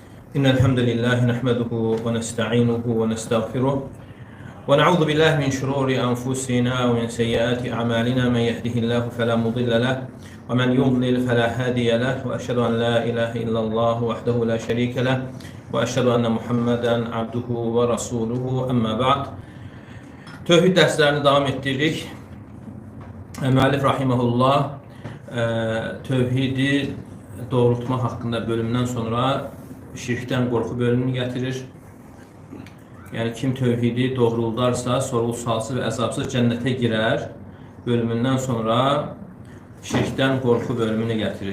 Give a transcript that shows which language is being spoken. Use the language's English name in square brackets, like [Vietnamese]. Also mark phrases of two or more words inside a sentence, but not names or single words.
[Arabic] إن الحمد لله نحمده ونستعينه ونستغفره ونعوذ بالله من شرور أنفسنا ومن سيئات أعمالنا من يهده الله فلا مضل له ومن يضلل فلا هادي له وأشهد أن لا إله إلا الله وحده لا شريك له وأشهد أن محمدا عبده ورسوله أما بعد. [Azerbaijani] Tövhid dərslərini davam etdiririk. Müəllif rahimehullah tövhidi doğrultma haqqında bölümdən sonra şirkdən qorxu bölümünü gətirir. Yəni kim tövhidi doğruldarsa, sorğu-sualsız və əzabsız cənnətə girər bölümündən sonra şirkdən qorxu bölümünü gətirir.